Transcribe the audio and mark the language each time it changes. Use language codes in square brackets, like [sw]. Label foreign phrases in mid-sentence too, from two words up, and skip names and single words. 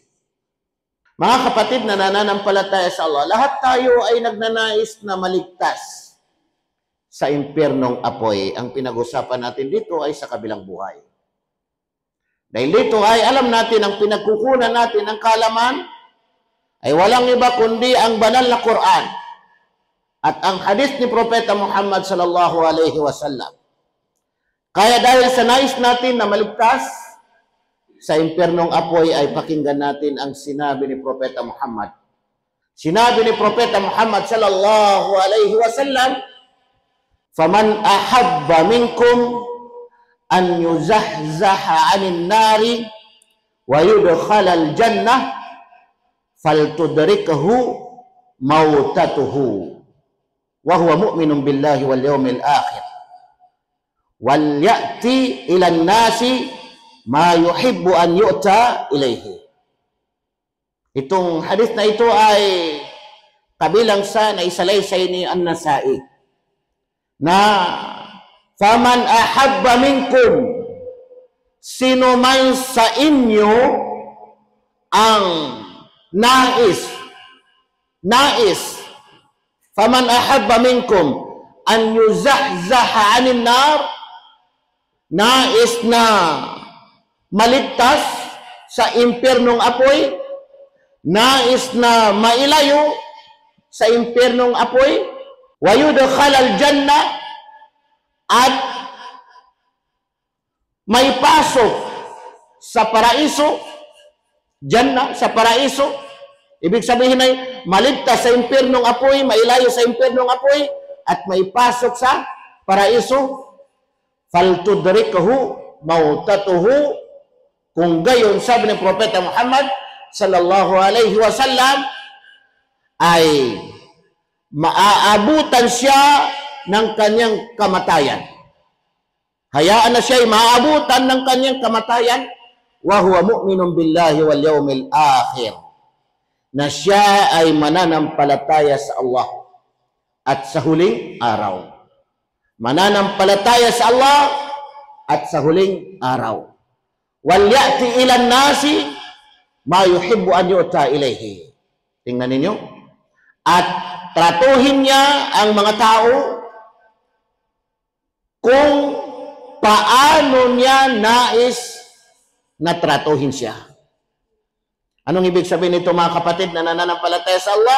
[tl] Mga kapatid na nananampalataya sa Allah, lahat tayo ay nagnanais na maligtas sa impyernong apoy. Ang pinag-usapan natin dito ay sa kabilang buhay. Dahil dito ay alam natin ang pinagkukunan natin ng kaalaman ay walang iba kundi ang banal na Quran at ang hadis ni Propeta Muhammad [ar] صلى الله عليه وسلم. [tl] Kaya dahil sa nais natin na maligtas sa impyernong apoy ay pakinggan natin ang sinabi ni Propeta Muhammad. Sinabi ni Propeta Muhammad [ar] صلى الله عليه وسلم, "فمن أحب منكم أن يزحزح عن النار ويدخل الجنة فلتدركه منيته وهو مؤمن بالله واليوم الآخر وليأت إلى الناس ما يحب أن يؤتى إليه." [tl] Itong hadith na ito ay kabilang sa naisalaysay ni An-Nasa'i na [ar] فمن أحب منكم, [tl] sino man sa inyo ang nais, [ar] فمن أحب منكم أن يزحزح عن النار, [tl] nais na maligtas sa impyernong apoy, nais na mailayo sa impyernong apoy, [ar] ويدخل الجنة, [tl] at may pasok sa paraiso, jannah, sa paraiso. Ibig sabihin ay maligtas sa impyernong apoy, mailayo sa impyernong apoy, at may pasok sa paraiso. [ar] فلتدركه منيته. [tl] Kung gayon, sabi ng Propeta Muhammad [ar] صلى الله عليه وسلم, [tl] ay maaabutan siya ng kanyang kamatayan. Hayaan na siya ay maaabutan ng kanyang kamatayan, [ar] وهو مؤمن بالله واليوم الآخر, [tl] na siya ay mananampalataya sa Allah at sa huling araw. Mananampalataya sa Allah at sa huling araw. [ar] وليأت إلى الناس ما يحب أن يؤتى إليه. [tl] Tingnan ninyo. At tratuhin niya ang mga tao kung paano niya nais na tratuhin siya. Anong ibig sabihin nito, mga kapatid na nananampalataya sa Allah?